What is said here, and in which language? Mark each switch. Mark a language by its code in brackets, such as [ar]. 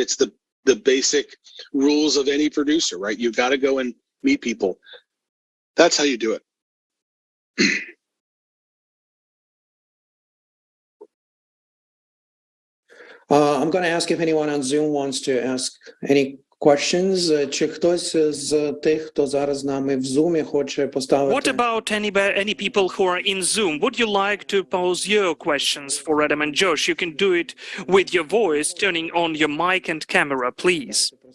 [en] It's the basic rules of any producer, right? You've got to go and meet people. That's how you do it. I'm going to ask if anyone on Zoom wants to ask any questions. [uk] Чи хтось з тих, хто зараз з нами в Zoom хоче поставити? [en] What about any people who are in Zoom? Would you like to pose your questions for Adam and Josh? You can do it with your voice, turning on your mic and camera, please.